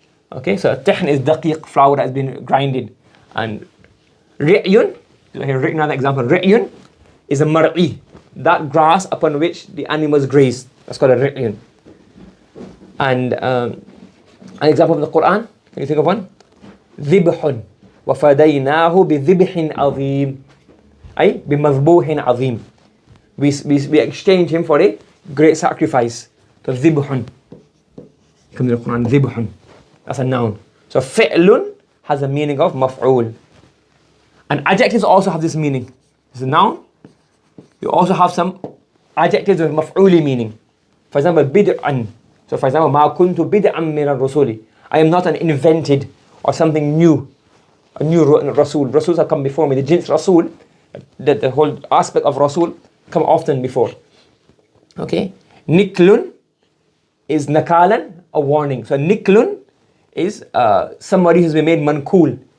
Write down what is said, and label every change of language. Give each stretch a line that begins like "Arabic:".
English: Okay, so at-tihn is daqiq, flour that has been grinded. And ri'yun, here written another example, ri'yun is a mar'i, that grass upon which the animals graze. That's called a ri'yun. And an example from the Quran, can you think of one?
Arabic: ذبح وفديناه بذبح عظيم أي بمذبوح عظيم.
English: We exchange him for a great sacrifice. So ذبح comes in the Quran, ذبح. That's a noun. So fi'lun has a meaning of maf'ul. And adjectives also have this meaning. It's a noun. You also have some adjectives with maf'uli meaning. For example, bid'an. So for example,
Arabic: ما كنت بدعا من الرسول.
English: I am not an invented or something new. A new Rasul. Rasuls have come before me. The jins Rasul, the whole aspect of Rasul, come often before. Okay. Niklun is nakalan, a warning. So niklun is somebody who's been made mankul.